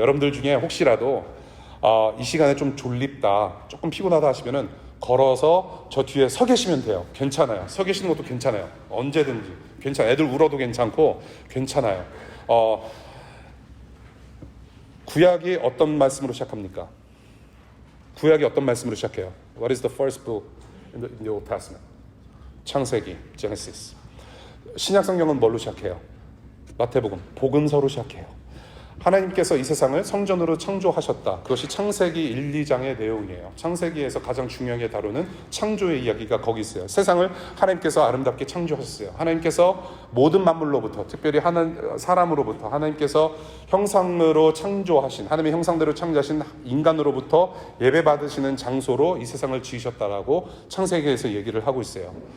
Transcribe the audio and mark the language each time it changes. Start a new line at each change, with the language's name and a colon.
Korean: 여러분들 중에 혹시라도 이 시간에 좀 졸립다, 조금 피곤하다 하시면은 걸어서 저 뒤에 서 계시면 돼요. 괜찮아요. 서 계시는 것도 괜찮아요. 언제든지 괜찮아요. 애들 울어도 괜찮고 괜찮아요. 구약이 어떤 말씀으로 시작합니까? 구약이 어떤 말씀으로 시작해요?
English: What is the first book in the Old Testament?
Korean: 창세기, Genesis. 신약 성경은 뭘로 시작해요? 마태복음, 복음서로 시작해요. 하나님께서 이 세상을 성전으로 창조하셨다. 그것이 창세기 1, 2장의 내용이에요. 창세기에서 가장 중요하게 다루는 창조의 이야기가 거기 있어요. 세상을 하나님께서 아름답게 창조하셨어요. 하나님께서 모든 만물로부터, 특별히 사람으로부터, 하나님께서 형상으로 창조하신, 하나님의 형상대로 창조하신 인간으로부터 예배받으시는 장소로 이 세상을 지으셨다라고 창세기에서 얘기를 하고 있어요.